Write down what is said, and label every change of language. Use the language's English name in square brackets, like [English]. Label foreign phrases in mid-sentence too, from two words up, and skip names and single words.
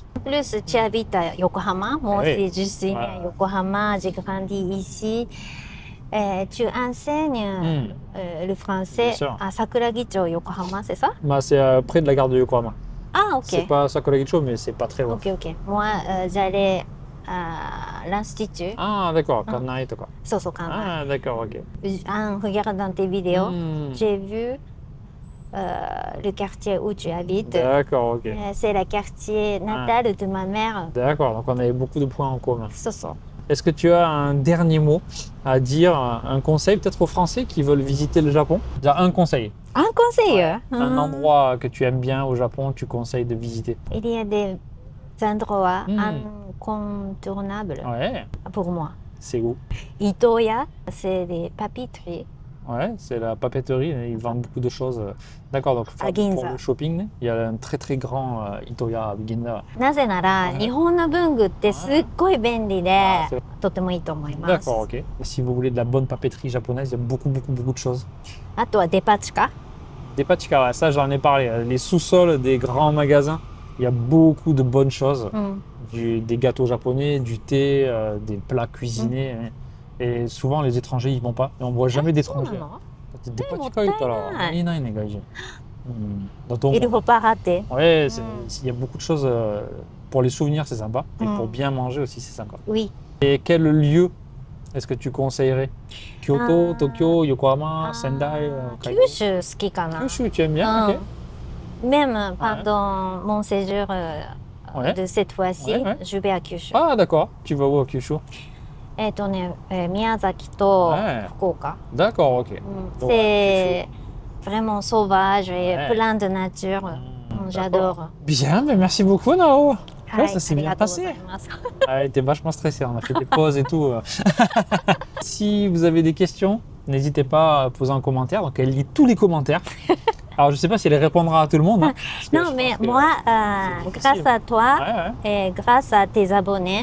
[French] En plus, tu habites à Yokohama. Moi aussi, je suis née à Yokohama, j'ai grandi ici. Tu enseignes le français à Sakuragicho, Yokohama, c'est ça? C'est près de la gare de Yokohama. Ah, ok. C'est pas Sakuragicho, mais c'est pas très loin. Ok, ok. Moi, j'allais à l'institut. Ah, d'accord, [Japanese] Kanaiとか。そうそう、Kanai. [French] Ah, d'accord, ok. En regardant tes vidéos, Hmm, j'ai vu le quartier où tu habites. D'accord, ok. C'est le quartier natal de ma mère. D'accord, donc on avait beaucoup de points en commun. [Japanese] So, so. [French] Est-ce que tu as un dernier mot à dire, un conseil peut-être aux Français qui veulent visiter le Japon? Déjà un conseil. Un conseil. Ouais. Un endroit que tu aimes bien au Japon, tu conseilles de visiter. Il y a des endroits incontournables Ouais, pour moi. c'est où? Itoya, c'est des papeteries. Ouais, c'est la papeterie, ils vendent beaucoup de choses. D'accord, donc À pour Ginza. le shopping, il y a un très très grand Itoya à Ginza. [Japanese] なぜなら、日本の文具ってすっごい便利で、 [French] c'est- [Japanese] とてもいいと思います。 [French] D'accord, ok. Si vous voulez de la bonne papeterie japonaise, il y a beaucoup beaucoup de choses. [Japanese] あとはデパ地下。 [French] Des pachika, ouais, ça j'en ai parlé. Les sous-sols des grands magasins, il y a beaucoup de bonnes choses. [Japanese] うん。 [French] Des gâteaux japonais, du thé, des plats cuisinés. Hein. Et souvent les étrangers ils vont pas. Et on voit jamais [Japanese] そうな [French] d'étrangers. [Japanese] の [French] Des mais pachika, il y en a une, gaijin. Dans Il ne faut pas rater. Ouais, il y a beaucoup de choses. Pour les souvenirs, c'est sympa. Et pour Mm. bien manger aussi, c'est sympa. Oui. Et quel lieu est-ce que tu conseillerais? Kyoto, Ah. Tokyo, Yokohama, Sendai, Hokkaido? [Japanese] 九州好きかな。 [French] Kyushu, tu aimes bien? Ok. Même pendant mon séjour Ouais. de cette fois-ci, Ouais, ouais. je vais à Kyushu. Ah, d'accord. Tu vas où à Kyushu? [Japanese] 宮崎と [French] Ouais. [Japanese] 福岡。 [French] D'accord, ok. Donc, C'est vraiment sauvage et Ouais. plein de nature. D'accord. J'adore. Bien, mais merci beaucoup, Nao. Ouais, [Japanese] はい、 [French] ça s'est [Japanese] あり [French] bien [Japanese] がとうご [French] passé. [Japanese] ざいます。 [French] Ah, t'es vachement stressé, on a fait des pauses et tout. Si vous avez des questions, n'hésitez pas à poser un commentaire. Donc, elle lit tous les commentaires. Alors, je sais pas si elle répondra à tout le monde. Hein, parce que Non, je mais pense que moi, c'est grâce difficile. à toi Ouais, et grâce à tes abonnés,